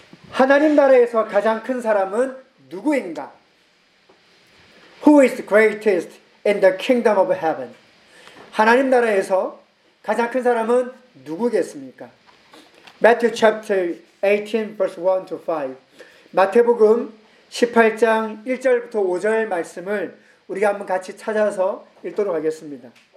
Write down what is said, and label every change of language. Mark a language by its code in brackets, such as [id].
[ko] 하나님 나라에서 가장 큰 사람은 누구인가? [en] Who is the greatest in the kingdom of heaven? [ko] 하나님 나라에서 가장 큰 사람은 누구겠습니까? [en] Matthew chapter 18 verse 1 to 5. [ko] 마태복음 18장 1절부터 5절 말씀을 우리가 한번 같이 찾아서 읽도록 하겠습니다.